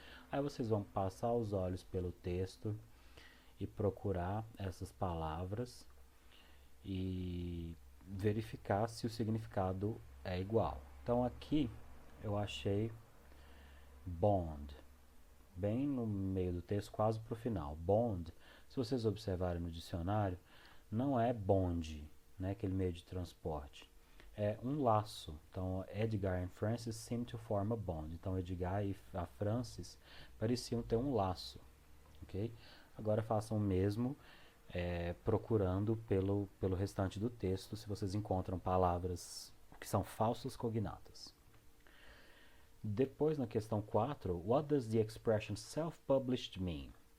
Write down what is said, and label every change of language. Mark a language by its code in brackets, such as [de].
[pt] Aí vocês vão passar os olhos pelo texto e procurar essas palavras e verificar se o significado é igual. Então aqui eu achei bond, bem no meio do texto, quase para o final. Bond, se vocês observarem no dicionário, não é bonde, né, aquele meio de transporte. É um laço. [en] Então, Edgar and Francis seem to form a bond. [pt] Então, Edgar e a Francis pareciam ter um laço. Okay? Agora façam o mesmo, procurando pelo restante do texto, se vocês encontram palavras que são falsos cognatas. Depois, na questão 4, [en] what does the expression self-published mean?